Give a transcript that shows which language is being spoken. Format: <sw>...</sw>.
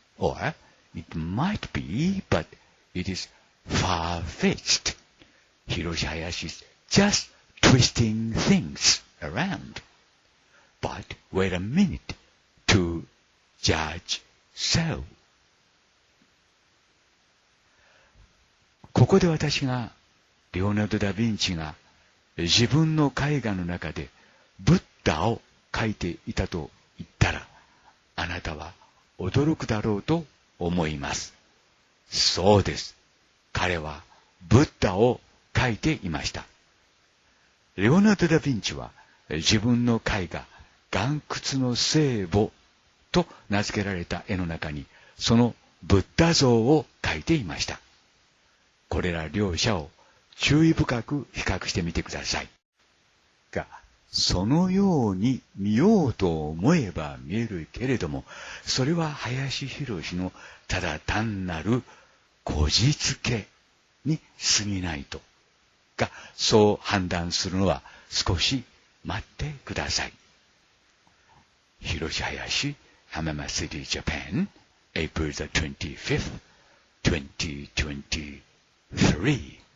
<en>Or it might be, but it is far-fetched. Hiroshi Hayashi is just twisting things around. But wait a minute to judge so.</en> <ja>ここで私がレオナルド・ダ・ヴィンチが自分の絵画の中でブッダを描いていたと言ったら、あなたは驚くだろうと思います。そうです。彼はブッダを描いていました。レオナルド・ダ・ヴィンチは自分の絵画、岩窟の聖母と名付けられた絵の中にそのブッダ像を描いていました。これら両者を注意深く比較してみてください。が、そのように見ようと思えば見えるけれども、それは林博のただ単なるこじつけに過ぎないと。が、そう判断するのは少し待ってください。</ja> <en>広志林、Hamama City, Japan, April the 25th, 2023.</en>